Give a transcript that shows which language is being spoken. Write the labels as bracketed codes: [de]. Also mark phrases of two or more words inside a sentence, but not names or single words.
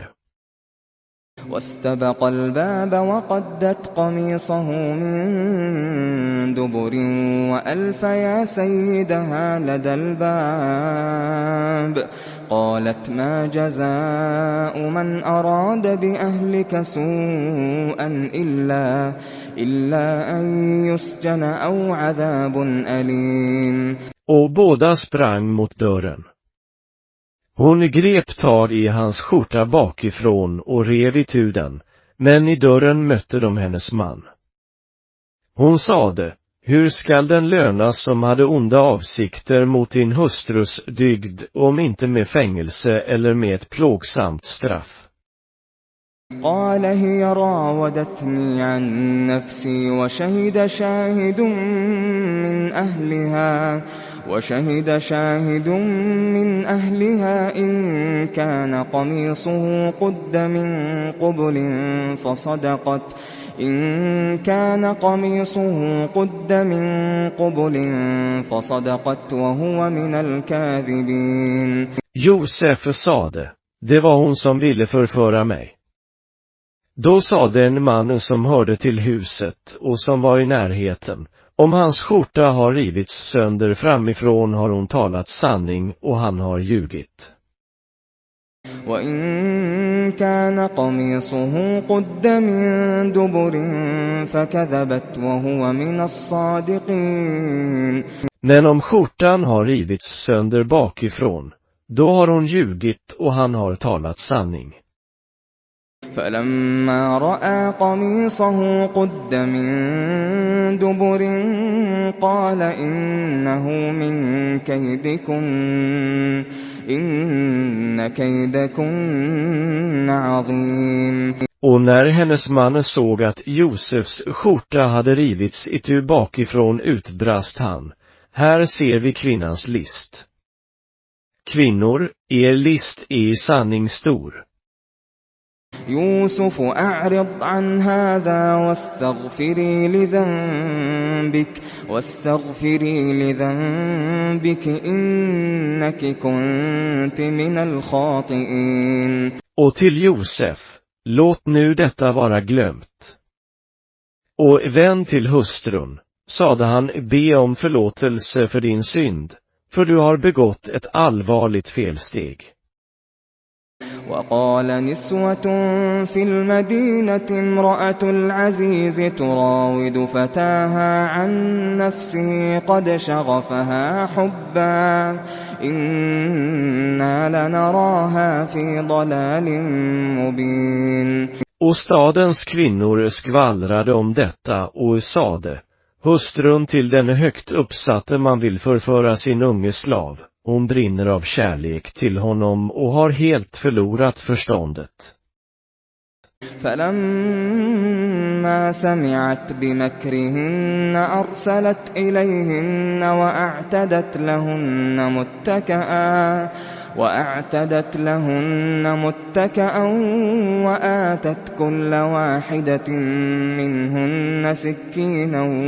[ar] واستبق الباب وقدت قميصه من دبر وألف يا سيدها لدى الباب قالت ما جزاء من أراد بأهلك سوءا إلا أن يسجن أو عذاب أليم. [sv] Och båda sprang mot dörren. Hon grep tag i hans skjorta bakifrån och rev itu den, men i dörren mötte de hennes man. Hon sade, hur skall den lönas som hade onda avsikter mot din hustrus dygd, om inte med fängelse eller med ett plågsamt straff? [ar] قال هي راودتني عن نفسي وشهد شاهد من أهلها إن كان قميصه قد من قبل فصدقت وهو من الكاذبين. [sv] Josef sade, det var hon som ville förföra mig. Då sade en man som hörde till huset och som var i närheten, om hans skjorta har rivits sönder framifrån har hon talat sanning och han har ljugit. [ar] وَإِن كَانَ قَمِيصُهُ قُدَّ مِن دُبُرٍ فَكَذَبَتْ وَهُوَ مِنَ الصَّادِقِينَ. [sv] Men om skjortan har rivits sönder bakifrån, då har hon ljugit och han har talat sanning. [ar] فَلَمَّا رَأَىٰ قَمِيصَهُ قُدَّ مِن دُبُرٍ قَالَ إِنَّهُ مِن كَيْدِكُنَّ إِنَّ كَيْدَكُنَّ عَظِيمٌ. [sv] Och när hennes man såg att Josefs skjorta hade rivits itu bakifrån utbrast han: här ser vi kvinnans list. Kvinnor, er list är i sanning stor. [ar] يوسف أعرض عن هذا واستغفري لذنبك إنك كنت من الخاطئين. [sv] Och till Josef: låt nu detta vara glömt. Och vänd till hustrun, sade han, be om förlåtelse för din synd, för du har begått ett allvarligt felsteg. [ar] وقال نسوة في المدينة امرأة العزيز تراود فتاها عن نفسه قد شغفها حبا إنا لنراها في ضلال مبين. [sv] Och stadens kvinnor skvallrade om detta och sade: hustrun till den högt uppsatte man vill förföra sin unge slav. Hon brinner av kärlek till honom och har helt förlorat förståndet. [ar] فلما سمعت بمكرهن أرسلت إليهن وأعتدت لهن متكأ وآتت كل واحدة منهن سكينا